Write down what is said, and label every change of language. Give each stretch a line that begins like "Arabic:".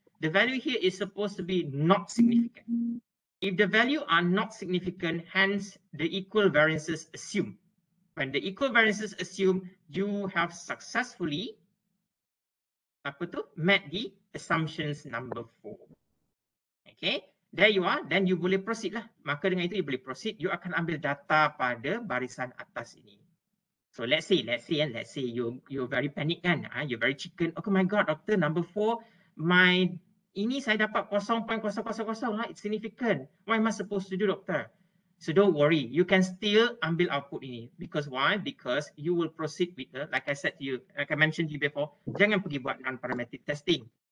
English: The value here is supposed to be not significant. If the value are not significant, hence the equal variances assume. When the equal variances assume, you have successfully met the assumptions number 4. Okay, there you are. Then you boleh proceed lah.
Malay: Maka dengan itu you boleh proceed. You akan ambil data pada barisan atas ini.
English: So let's say you're very panic kan? You're very chicken. Oh my God, doctor, number 4,
Malay: ini saya dapat 0.000 lah.
English: It's significant. What am I supposed to do, doctor? So don't worry. You can still
Malay: ambil output ini.
English: Because why? Because you will proceed with like I said to you, like I mentioned to you before,
Malay: jangan pergi buat non-parametric testing.